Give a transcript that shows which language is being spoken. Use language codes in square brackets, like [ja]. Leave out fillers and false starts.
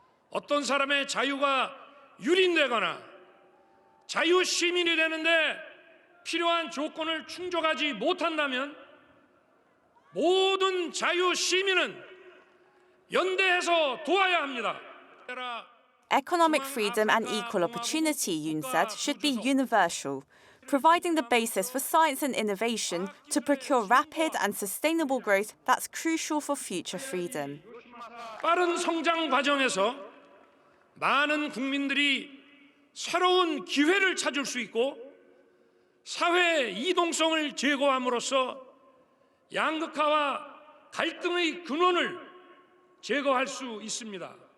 [ko] 어떤 사람의 자유가 유린되거나 자유 시민이 되는데 필요한 조건을 충족하지 못한다면 모든 자유 시민은 연대해서 도와야 합니다. [en] Economic freedom and equal opportunity, Yoon said, should be universal, providing the basis for science and innovation to procure rapid and sustainable growth that's crucial for future freedom. [ko] 빠른 성장 과정에서 많은 국민들이 새로운 기회를 찾을 수 있고 사회 이동성을 제거함으로써 양극화와 갈등의 근원을 제거할 수 있습니다.